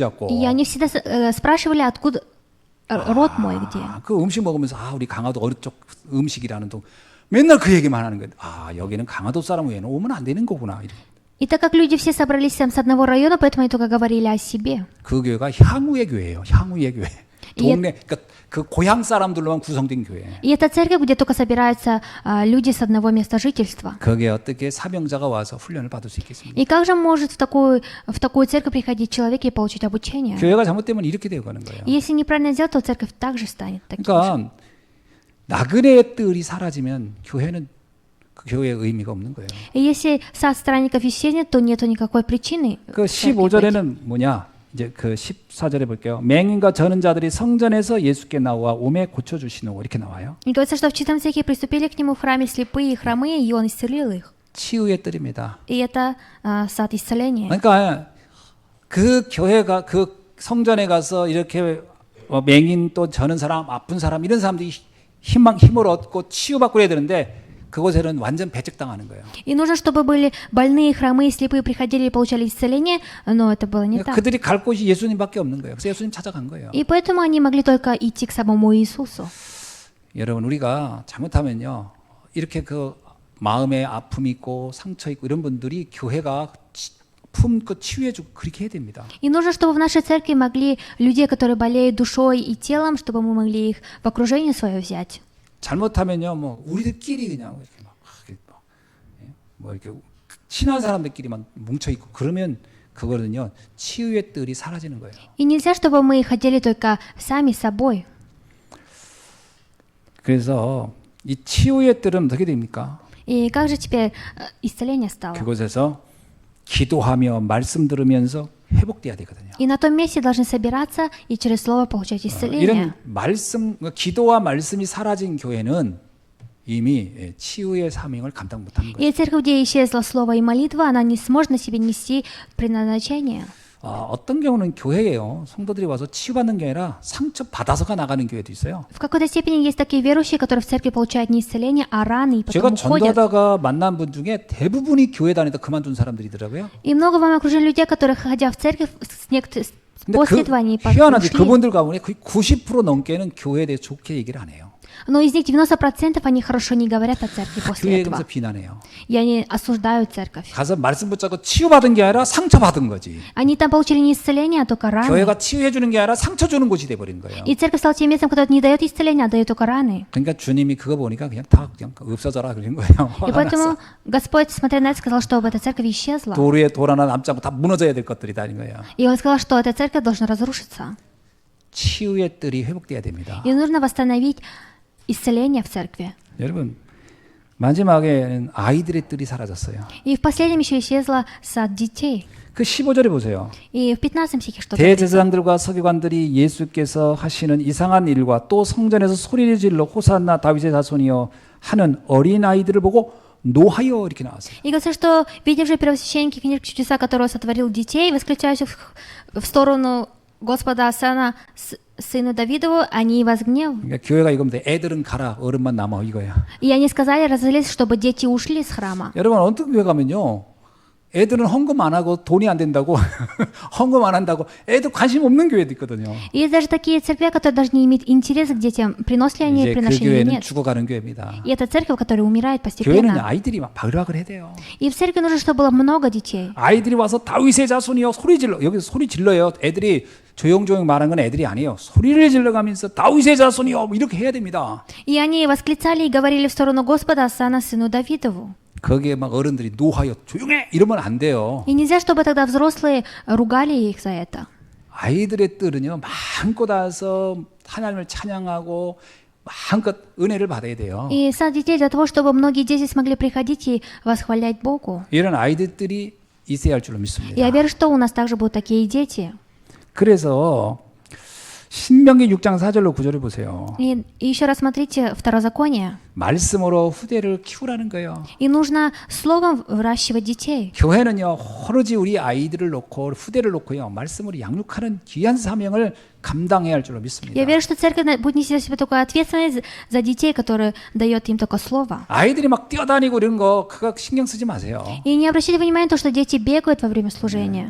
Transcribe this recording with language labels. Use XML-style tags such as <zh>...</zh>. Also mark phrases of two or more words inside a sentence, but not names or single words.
<ko>자꾸.</ko> <ru>И они всегда спрашивали, откуда род мой где.</ru> <ko>그 음식 먹으면서 우리 강화도 어느 쪽 음식이라는 동 맨날 그 얘기만 하는 거예요. 여기는 강화도 사람 외에는 오면 안 되는 거구나.</ko> <ru>И так как люди все собрались там с одного района, поэтому они только говорили о себе.</ru> <ko>그 교회가 향후의 교회예요. 향후의 교회. 동네 그러니까 그 고향 사람들로만 구성된 교회.</ko> <ru>И это церковь, где только собираются люди с одного места жительства.</ru> <ko>거기에 어떻게 사명자가 와서 훈련을 받을 수 있겠습니까?</ko> <ru>И как же может в такую церковь приходить человек и получить обучение?</ru> <ko>교회가 잘못되면 이렇게 되어가는 거예요.</ko> <ru>И если неправильно сделать, то церковь также станет таким же.</ru> <ko>그러니까 나그네의 뜰이 사라지면 교회는 그 교회의 의미가 없는 거예요.</ko> <ru>И если сад странников исчезнет, то нету никакой причины.</ru> <ko>그 15절에는 뭐냐? 이제 그 14절에 볼게요. 맹인과 저는 자들이 성전에서 예수께 나와 오매 고쳐 주시노 이렇게 나와요.</ko> <ru>И говорится, что в 14 стихе приступили к нему в храме слепые и хромые, и он исцелил их.</ru> <ko>치유의 뜰입니다.</ko> <ru>И это сад исцеления.</ru> <ko>그러니까 그 교회가 그 성전에 가서 이렇게 맹인 또 저는 사람 아픈 사람 이런 사람들이 힘을 얻고 치유받고 해야 되는데 그곳에는 완전 배척당하는 거예요.</ko> <ru>И нужно, чтобы были больные, хромые, слепые приходили и получали исцеление, но это было не так.</ru> <ko>그들이 갈 곳이 예수님밖에 없는 거예요. 그래서 예수님 찾아간 거예요.</ko> <ru>И поэтому они могли только идти к самому Иисусу.</ru> <ko>여러분 우리가 잘못하면요 이렇게 그 마음에 아픔이 있고 상처 있고 이런 분들이 교회가 품고 치유해주고 그렇게 해야 됩니다.</ko> <ru>И нужно, чтобы в нашей церкви могли людей, которые болеют душой и телом, чтобы мы могли их в окружение свое взять.</ru> <ko>잘못하면요, 뭐 우리들끼리 그냥 이렇게 뭐 이렇게 친한 사람들끼리만 뭉쳐 있고 그러면 그거는요 치유의 뜰이 사라지는 거예요.</ko> <ru>И нельзя, чтобы мы ходили только сами с собой.</ru> <ko>그래서 이 치유의 뜰은 어떻게 됩니까?</ko> <ru>И как же теперь исцеление стало?</ru> <ko>그곳에서 기도하며 말씀 들으면서 회복돼야 되거든요.</ko> <ru>И на том месте должны собираться и через слово получать исцеление.</ru> <ko>이런 말씀, 기도와 말씀이 사라진 교회는 이미 치유의 사명을 감당 못하는 거예요.</ko> <ru>И церковь, где исчезло слово и молитва, она не сможет на себе нести предназначение.</ru> <ko>어떤 경우는 교회예요. 성도들이 와서 치유받는 게 아니라 상처 받아서가 나가는 교회도 있어요.</ko> <ru>В какой-то степени есть такие верующие, которые в церкви получают не исцеление, а раны, и</ru> <ko>제가</ko> <ru>потом уходят.</ru> <ko>전도하다가 만난 분 중에 대부분이 교회 다니다 그만둔 사람들이더라고요.</ko> <ru>И много в моем окружении людей, которые, ходя в церковь,</ru> <ko>근데</ko> <ru>после этого они</ru> <ko>희한하지</ko> <ru>ушли.</ru> <ko>그분들 가운데 거의 90% 넘게는 교회에 대해 좋게 얘기를 안 해요.</ko> <ru>Но из них 90% они хорошо не говорят о церкви после</ru> <ko>교회에</ko> <ru>этого.</ru> <ko>가서 비난해요.</ko> <ru>И они осуждают церковь.</ru> <ko>가서 말씀 붙잡고 치유받은 게 아니라 상처받은 거지.</ko> <ru>Они там получили не исцеление, а только раны.</ru> <ko>교회가 치유해 주는 게 아니라 상처 주는 곳이 돼 버린 거예요.</ko> <ru>И церковь стала тем местом, которое не дает исцеления, а дает только раны.</ru> <ko>그러니까 주님이 그거 보니까 그냥 다 그냥 없어져라 그런 거예요.</ko> <ru>И поэтому Господь, смотря на это, сказал, чтобы эта церковь исчезла.</ru> <ko>돌 위에 돌 하나 남지 않고 다 무너져야 될 것들이다 이런 거예요.</ko> <ru>И Он сказал, что эта церковь должна разрушиться.</ru> <ko>치유의 뜰이 회복돼야 됩니다.</ko> <ru>И нужно восстановить исцеление в церкви.</ru> <ko>여러분 마지막에는 아이들의 뜰이 사라졌어요.</ko> <ru>И в последнем еще исчезла сад детей.</ru> <ko>그 15절에 보세요.</ko> <ru>И в 15 стихе что говорится?</ru> <ko>대제사장들과 서기관들이 예수께서 하시는 이상한 일과 또 성전에서 소리를 질러 호산나 다윗의 자손이여 하는 어린 아이들을 보고 노하여 이렇게 나왔어요.</ko> <ru>И говорится, что, видя же первосвященники книг чудеса, которые сотворил детей, восклицающих в сторону Господа Сана, сыну Давидову, они возгнев.</ru> <ko>그러니까 교회가 이거면 돼. 애들은 가라, 어른만 남아 이거야.</ko> <ru>И они сказали, разозлились, чтобы дети ушли из храма.</ru> <ko>여러분 어떤 교회 가면요, 애들은 헌금 안 하고 돈이 안 된다고 헌금 안 한다고 애들 관심 없는 교회도 있거든요.</ko> <ru>И есть даже такие церкви, которые даже не имеют интереса к детям, приносят ли они</ru> <ko>이제 그</ko> <ru>приношения или</ru> <ko>교회는</ko> <ru>нет.</ru> <ko>죽어가는 교회입니다.</ko> <ru>И это церковь, которая умирает</ru> <ko>교회는</ko> <ru>постепенно.</ru> <ko>아이들이 막 바글바글 해야 돼요.</ko> <ru>И в церкви нужно, чтобы было много детей.</ru> <ko>아이들이 와서 다윗의 자손이여 소리 질러. 여기서 소리 질러요. 애들이 조용조용 말하는 건 애들이 아니에요. 소리를 질러가면서 다윗의 자손이여 이렇게 해야 됩니다.</ko> <ru>И они восклицали и говорили в сторону Господа Асана, сыну Давидову.</ru> <ko>거기에 막 어른들이 노하여 조용해 이러면 안 돼요.</ko> <ru>И нельзя, чтобы тогда взрослые ругали их за это.</ru> <ko>아이들의 뜰은요 마음껏 와서 하나님을 찬양하고 마음껏 은혜를 받아야 돼요.</ko> <ru>И сад детей для того, чтобы многие дети смогли приходить и восхвалять Богу.</ru> <ko>이런 아이들이 있어야 할 줄로 믿습니다.</ko> <ru>Я верю, что у нас также будут такие дети.</ru> <ko>그래서 신명기 6장 4절로 9절을 보세요.</ko> <ru>И еще раз смотрите Второзаконие.</ru> <ko>말씀으로 후대를 키우라는 거예요.</ko> <ru>И нужно словом выращивать детей.</ru> <ko>교회는요 오로지 우리 아이들을 놓고 후대를 놓고요 말씀으로 양육하는 귀한 사명을 감당해야 할 줄로 믿습니다.</ko> <ru>Я верю, что церковь будет нести на себя такую ответственность за детей, которые дает им только слово.</ru> <ko>아이들이 막 뛰어다니고 이런 거 그거 신경 쓰지 마세요.</ko> <ru>И не обращайте внимания на то, что дети бегают во время служения.</ru>